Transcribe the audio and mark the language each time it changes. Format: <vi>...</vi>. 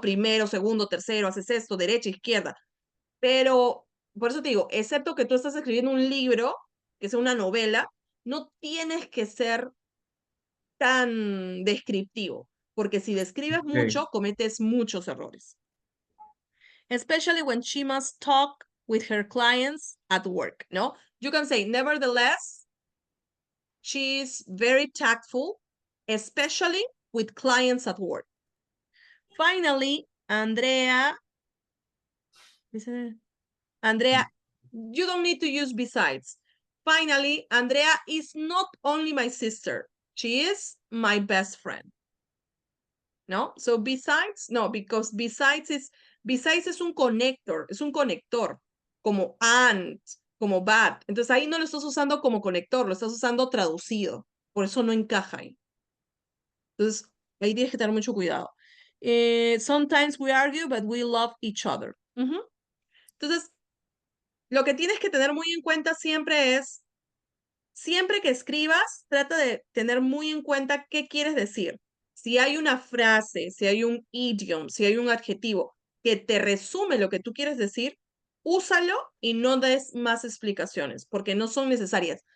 <es>Primero, segundo, tercero, haces esto, derecha, izquierda. Pero, por eso te digo, excepto que tú estás escribiendo un libro, que es una novela, no tienes que ser tan descriptivo, porque si describes Ok. mucho, cometes muchos errores.</es> <en>Especially when she must talk with her clients at work,</en> <es>¿no?</es> <en>You can say, nevertheless, she's very tactful, especially with clients at work. Finally, Andrea, you don't need to use besides. Finally, Andrea is not only my sister, she is my best friend.</en> <es>¿No?</es> <en>So besides,</en> <es>no,</es> <en>because besides</en> <es>es un conector, como and, como but. Entonces ahí no lo estás usando como conector, lo estás usando traducido. Por eso no encaja ahí. Entonces, ahí tienes que tener mucho cuidado.</es> <en>Sometimes we argue, but we love each other.</en> <es>Entonces, lo que tienes que tener muy en cuenta siempre es, siempre que escribas, trata de tener muy en cuenta qué quieres decir. Si hay una frase, si hay un idiom, si hay un adjetivo que te resume lo que tú quieres decir, úsalo y no des más explicaciones, porque no son necesarias.</es>